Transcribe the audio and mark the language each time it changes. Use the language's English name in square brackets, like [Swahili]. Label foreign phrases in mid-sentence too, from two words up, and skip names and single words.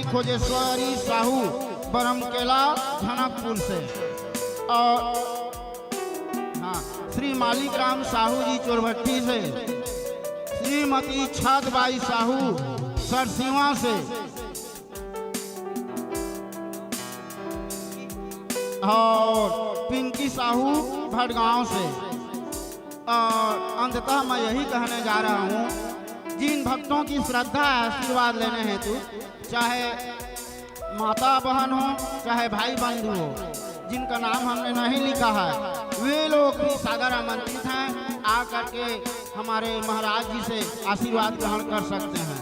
[Hindi] खोजेश्वरी साहू बरमकेला धनकपुर से, और हाँ श्री मालिक राम साहू जी चोरभट्टी से, श्रीमती छादबाई साहू सरसीवा से, और पिंकी साहू भटगांव से। और अंततः मैं यही कहने जा रहा हूँ, जिन भक्तों की श्रद्धा आशीर्वाद लेने हेतु, चाहे माता बहन हो चाहे भाई बंधु हो, जिनका नाम हमने नहीं लिखा है, वे लोग भी सादर आमंत्रित हैं, आ करके हमारे महाराज जी से आशीर्वाद ग्रहण कर सकते हैं।